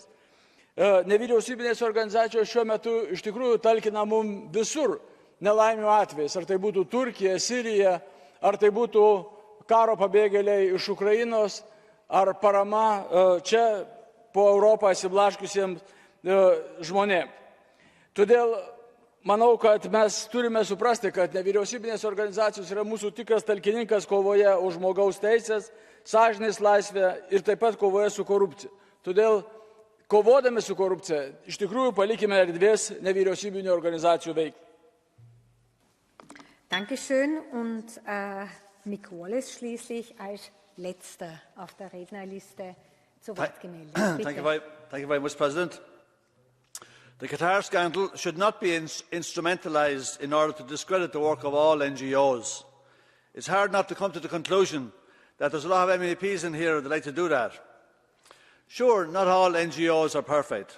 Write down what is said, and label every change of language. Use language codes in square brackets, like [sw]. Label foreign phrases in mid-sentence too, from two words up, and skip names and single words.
[lt] Nevyriausybinės organizacijos šiuo metu iš tikrųjų talkina mums visur nelaimių atvejais, ar tai būtų Turkija, Sirija, ar tai būtų karo pabėgėliai iš Ukrainos, ar parama čia po Europą įsiblaškusiems žmonėms. Todėl manau, kad mes turime suprasti, kad nevyriausybinės organizacijos yra mūsų tikras talkininkas kovoje už žmogaus teisės, sąžinės laisvę ir taip pat kovoje su korupcija. Todėl kovodami su korupcija iš tikrųjų palikime erdvės nevyriausybinių organizacijų veiklai. [de] Dankeschön und Mick Wallace schließlich als letzter auf der Rednerliste zu Wort gemeldet. [en] Thank you very much, President. The Qatar scandal should not be instrumentalised in order to discredit the work of all NGOs. It's hard not to come to the conclusion that there's a lot of MEPs in here that like to do that. Sure, not all NGOs are perfect.